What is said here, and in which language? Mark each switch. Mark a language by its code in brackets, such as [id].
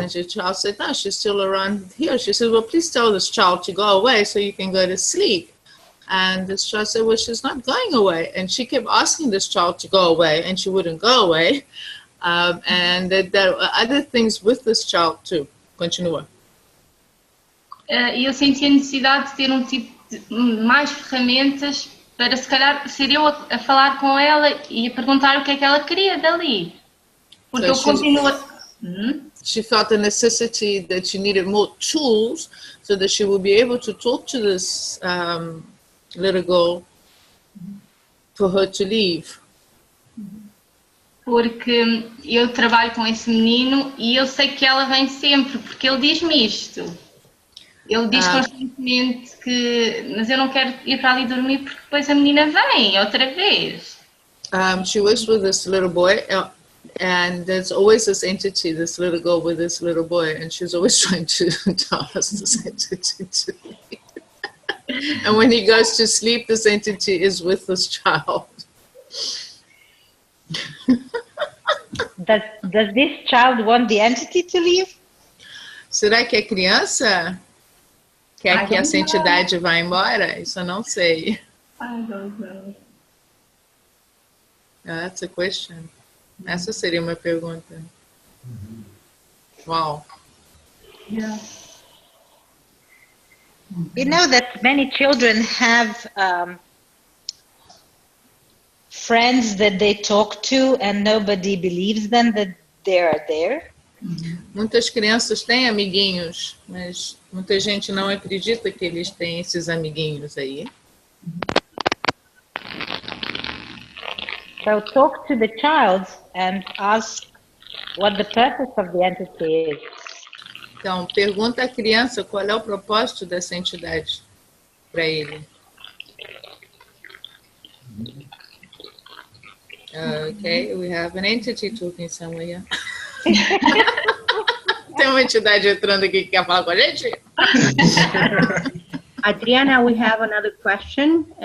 [en] And the child said, "No, she's still around here." She said, "Well, please tell this child to go away so you can go to sleep." And this child said, "Well, she's not going away." And she kept asking this child to go away, and she wouldn't go away. And that there are other things with this child too. [pt] Continua. Eu senti a necessidade de ter mais ferramentas para, se calhar, ser eu a falar com ela e a perguntar o que é que ela queria dali. Porque eu continuo... [en] She felt the necessity that she needed more tools so that she would be able to talk to this little girl for her to leave. [pt] Porque eu trabalho com esse menino e eu sei que ela vem sempre, porque ele diz-me isto. Ele diz constantemente que, mas eu não quero ir para ali dormir porque depois a menina vem outra vez. [en] She works with this little boy and there's always this entity, this little girl with this little boy, and she's always trying to tell us this entity to leave. And when he goes to sleep, this entity is with this child. Does this child want the entity to leave? [pt] Será que a criança quer que essa entidade vá embora? Isso eu não sei. [en] I don't know. That's a question. [pt] Essa seria uma pergunta. [en] Wow. Yeah. You know that many children have friends that they talk to and nobody believes them that they are there. [pt] Muitas crianças têm amiguinhos, mas muita gente não acredita que eles têm esses amiguinhos aí. [en] So talk to the child and ask what the purpose of the entity is. [pt] Então, pergunta à criança qual é o propósito dessa entidade para ele. [en] Okay, we have an entity talking somewhere. [pt] Tem uma entidade entrando aqui que quer falar com a gente? [en] Adriana, we have another question.